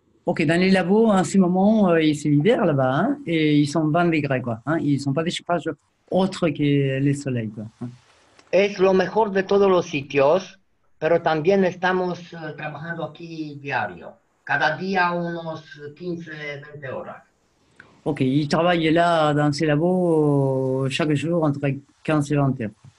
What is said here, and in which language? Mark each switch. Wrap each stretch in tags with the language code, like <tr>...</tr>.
<fr>Ok, dans les labos, en ce moment, c'est l'hiver là-bas, hein, et ils sont 20 degrés, quoi. Hein, ils ne sont pas des chauffages autres que les soleils, quoi. Hein.</fr> <es>Es lo mejor de todos los sitios, pero también estamos trabajando aquí diario, cada día unos 15, 20 horas.</es> <fr>Ok, ils travaillent là, dans ces labos, chaque jour, entre 15 et 20 heures.</fr>